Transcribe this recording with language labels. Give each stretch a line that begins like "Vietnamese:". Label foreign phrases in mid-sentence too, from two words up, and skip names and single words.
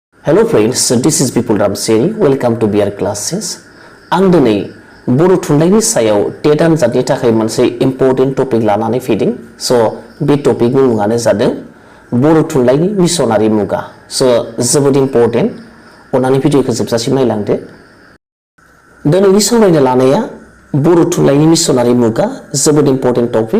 English: Hello friends, this is Bipul Ramchiary. Welcome to B.Ed classes.
Bodo: आं दिनै बर' थुनलाइनि सायाव टेट आनजादनि थाखाय मोनसे
English: important topic
Bodo: लानानै फैदों। स' बे टपिकनि मुङानो जादों बर' थुनलाइनि मिशनारि मुगा। स' जोबोद इम्पोर्टेन्ट। अन्नानै भिडिअखौ जोबजासिम नायलांदो। दिनैनि सावरायनो लानाया बर' थुनलाइनि मिशनारि मुगा जोबोद
English: important topic.